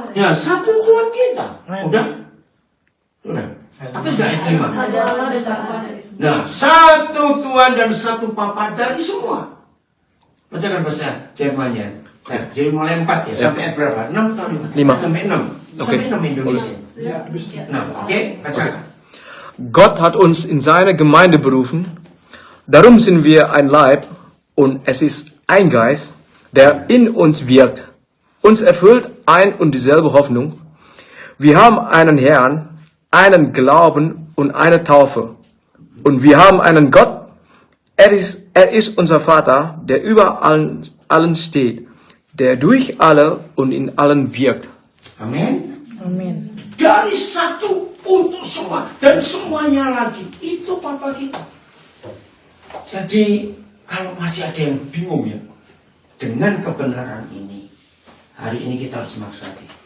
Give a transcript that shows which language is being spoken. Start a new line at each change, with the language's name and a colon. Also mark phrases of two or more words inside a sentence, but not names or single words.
Indonesian: Ya, satu Tuhan kita. Udah. Apa sih ayat 5? Ada Allah dan Bapa dari semua. Nah, satu Tuhan dan satu Bapa dari semua. Bacakan bahasa Jermannya. Jadi mulai 4 ya, sampai ayat berapa? 6 atau 5? 5. Sampai 6. Oke. Sampai 6 Indonesia. 6. Oke, bacakan.
German: Gott hat uns in seine Gemeinde berufen. Darum sind wir ein Leib und es ist ein Geist, der in uns wirkt. Uns erfüllt ein und dieselbe Hoffnung. Wir haben einen Herrn, einen Glauben und eine Taufe. Und wir haben einen Gott. Er ist unser Vater, der über allen steht, der durch alle und in allen wirkt.
Indonesian: Amin. Amin. Dari satu untuk semua dan semuanya lagi itu Papa kita. Jadi kalau masih ada yang bingung ya dengan kebenaran ini, hari ini kita harus maksadi.